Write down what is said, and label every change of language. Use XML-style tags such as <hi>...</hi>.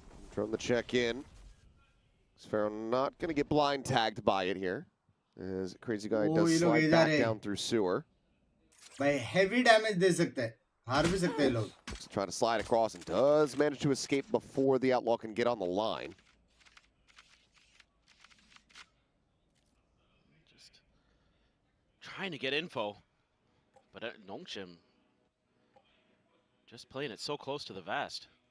<en>From the check-in, Xpero not going to get blind tagged by it here, as Crazy Guy does slide back down through sewer.</en> <hi>भाई heavy damage दे सकते हैं, हार भी सकते हैं लोग.</hi> <en>Trying to slide across and does manage to escape before the Outlaw can get on the line. Just trying to get info. But Nongshim just playing it so close to the vest.</en>